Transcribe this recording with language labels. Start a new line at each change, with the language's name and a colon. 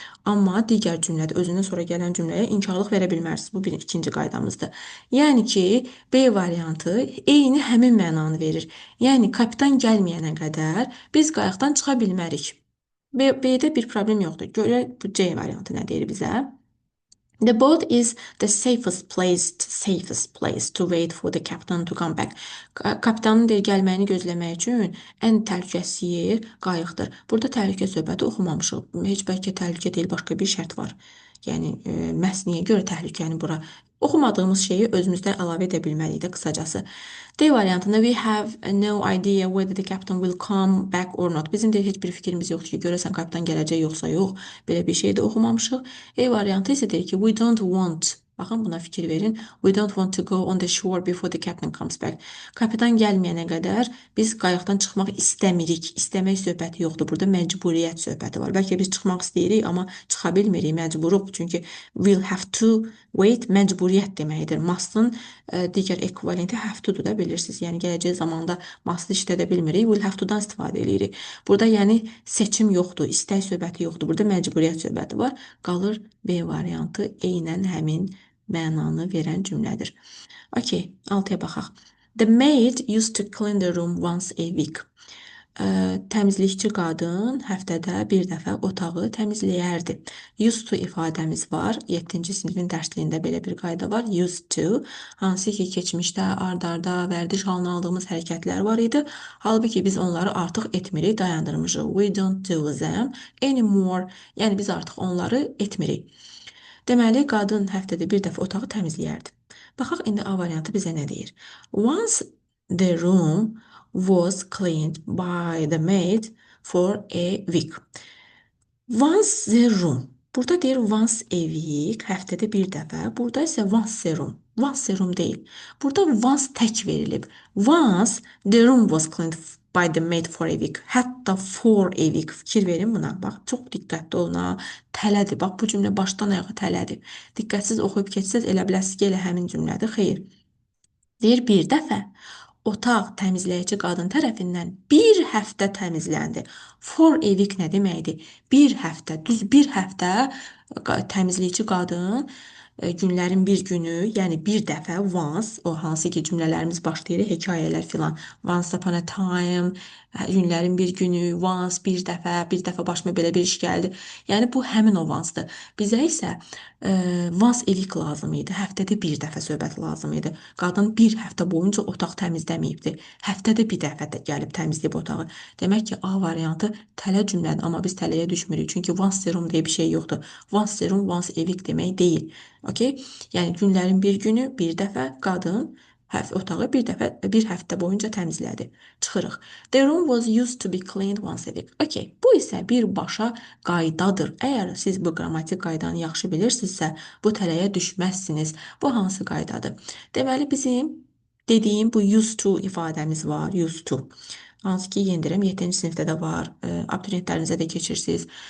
Azerbaijani: Amma digər cümlədə özündən sonra gələn cümləyə inkarlıq verə bilmərsiniz. Bu ikinci qaydamızdır. Yəni ki, B variantı eyni həmin mənanı verir. Yəni kapitan gəlməyənə qədər biz qayıqdan çıxa bilmərik. B-də bir problem yoxdur. Görək bu C variantı nə deyir bizə?
English: The boat is the safest place to wait for the captain to come back.
Azerbaijani: Kapitanın gəlməyini gözləmək üçün ən təhlükəsiz yer qayıqdır. Burada təhlükə söhbəti oxumamışıq. Heç bəlkə təhlükə deyil, başqa bir şərt var. Yəni, məhz niyə görə təhlükəni bura oxumadığımız şeyi özümüzdə əlavə edə bilməliyik də qısacası. D variantında
English: we have no idea whether the captain will come back or not.
Azerbaijani: Bizim də heç bir fikrimiz yoxdur ki, görəsən kapitan gələcək yoxsa yox. Belə bir şey də oxumamışıq. E variantı isə deyir ki,
English: we don't want.
Azerbaijani: Baxın, buna fikir verin.
English: We don't want to go on the shore before the captain comes back.
Azerbaijani: Kapitan gəlməyənə qədər biz qayıqdan çıxmaq istəmirik. İstəmək söhbəti yoxdur. Burada məcburiyyət söhbəti var. Bəlkə biz çıxmaq istəyirik, amma çıxa bilmirik, məcburuq. Çünki
English: will have to wait
Azerbaijani: məcburiyyət deməkdir. Must'ın digər ekvivalenti have to-dur da bilirsiniz. Yəni gələcək zamanda must işlədə bilmirik. Will have to-dan istifadə edirik. Burada yəni seçim yoxdur, istək söhbəti yoxdur. Burada məcburiyyət söhbəti var. Qalır B variantı eynən həmin mənanı verən cümlədir. Okey, 6-ya baxaq.
English: The maid used to clean the room once a week.
Azerbaijani: Təmizlikçi qadın həftədə bir dəfə otağı təmizləyərdi. Used to ifadəmiz var. 7-ci sinifin dərsliyində belə bir qayda var. Used to, hansı ki keçmişdə ard-arda vərdiş halına aldığımız hərəkətlər var idi. Halbuki biz onları artıq etmirik, dayandırmışıq.
English: We don't do them anymore.
Azerbaijani: Yəni biz artıq onları etmirik. Deməli, qadın həftədə bir dəfə otağı təmizləyərdi. Baxaq indi A variantı bizə nə deyir?
English: Once the room was cleaned by the maid for a week. Once the room.
Azerbaijani: Burada deyir once a week, həftədə bir dəfə. Burada isə once serum. Once serum deyil. Burada once tək verilib.
English: Once the room was cleaned by the maid for a week.
Azerbaijani: Hətta
English: for a week.
Azerbaijani: Fikir verin buna. Bax, çox diqqətli olun ha. Tələdir. Bax, bu cümlə başdan ayağa tələdir. Diqqətsiz oxuyub keçsəz elə biləsiniz ki, elə həmin cümlədir. Xeyr. Deyir bir dəfə otaq təmizləyici qadın tərəfindən bir həftə təmizləndi. For a week nə deməkdir? Bir həftə, düz bir həftə təmizləyici qadın günlərin bir günü, yəni bir dəfə once, o hansı ki cümlələrimiz başlayır, hekayələr filan.
English: Once upon a time,
Azerbaijani: günlərin bir günü, once bir dəfə başıma belə bir iş gəldi. Yəni bu həmin o once-dır. Bizə isə once a week lazım idi. Həftədə bir dəfə söhbət lazım idi. Qadın bir həftə boyunca otaq təmizləməyibdi. Həftədə bir dəfə də gəlib təmizləyib otağı. Demək ki, A variantı tələ cümlədir, amma biz tələyə düşmürük. Çünki once serum deyə bir şey yoxdur. Once serum, once a week demək deyil. Okay? Yəni günlərin bir günü bir dəfə qadın otağı bir həftə boyunca təmizlədi. Çıxırıq.
English: The room was used to be cleaned once a week. Okay.
Azerbaijani: Bu isə birbaşa qaydadır. Əgər siz bu qrammatik qaydanı yaxşı bilirsinizsə, bu tələyə düşməzsiniz. Bu hansı qaydadır? Deməli bizim dediyim bu used to ifadəmiz var. Used to. Hansı ki, yendirəm 7-ci sinifdə də var. Abituriyentlərinizə də keçirsiniz.